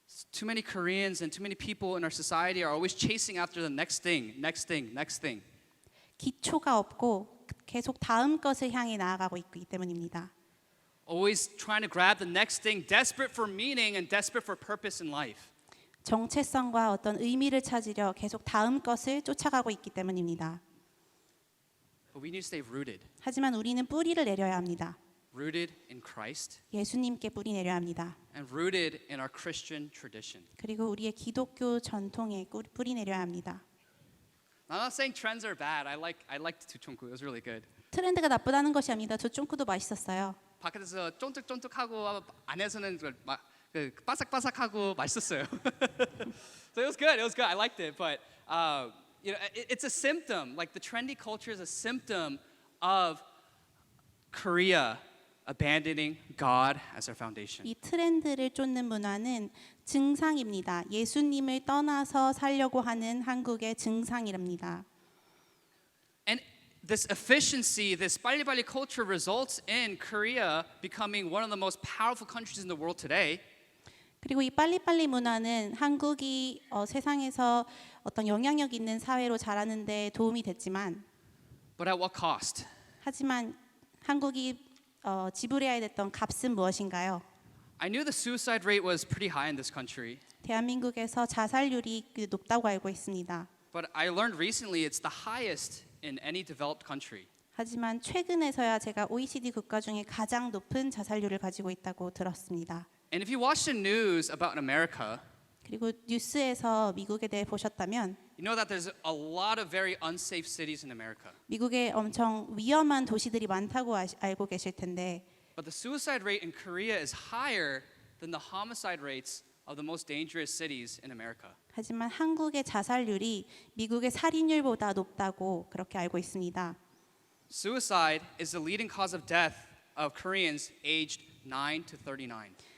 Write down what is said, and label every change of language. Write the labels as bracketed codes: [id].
[en] Too many Koreans and too many people in our society are always chasing after the next thing, next thing, next thing. [ko] 기초가 없고 계속 다음 것을 향해 나아가고 있기 때문입니다. [en] Always trying to grab the next thing, desperate for meaning and desperate for purpose in life. [ko] 정체성과 어떤 의미를 찾으려 계속 다음 것을 쫓아가고 있기 때문입니다. [en] But we need to stay rooted. [ko] 하지만 우리는 뿌리를 내려야 합니다. [en] Rooted in Christ [ko] 예수님께 뿌리 내려야 합니다. [en] and rooted in our Christian tradition. [ko] 그리고 우리의 기독교 전통에 뿌리 내려야 합니다. [en] I'm not saying trends are bad. I liked 두총쿠. It was really good. [ko] 트렌드가 나쁘다는 것이 아닙니다. 두쫑쿠도 맛있었어요. 밖에서 쫀득쫀득하고 안에서는 그 바삭바삭하고 맛있었어요. [en] So it was good. It was good. I liked it. But you know, it's a symptom. Like the trendy culture is a symptom of Korea abandoning God as our foundation. [ko] 이 트렌드를 쫓는 문화는 증상입니다. 예수님을 떠나서 살려고 하는 한국의 증상이랍니다. [en] And this efficiency, this 빨리빨리 culture results in Korea becoming one of the most powerful countries in the world today. [ko] 그리고 이 빨리빨리 문화는 한국이 세상에서 어떤 영향력 있는 사회로 자라는 데 도움이 됐지만 [en] But at what cost? [ko] 하지만 한국이 지불해야 됐던 값은 무엇인가요? [en] I knew the suicide rate was pretty high in this country. [ko] 대한민국에서 자살률이 높다고 알고 있습니다. [en] But I learned recently it's the highest in any developed country. [ko] 하지만 최근에서야 제가 OECD 국가 중에 가장 높은 자살률을 가지고 있다고 들었습니다. [en] And if you watch the news about America, [ko] 그리고 뉴스에서 미국에 대해 보셨다면 [en] you know that there's a lot of very unsafe cities in America. [ko] 미국에 엄청 위험한 도시들이 많다고 알고 계실 텐데 [en] But the suicide rate in Korea is higher than the homicide rates of the most dangerous cities in America. [ko] 하지만 한국의 자살률이 미국의 살인율보다 높다고 그렇게 알고 있습니다. [en] Suicide is the leading cause of death of Koreans aged 9 to 39.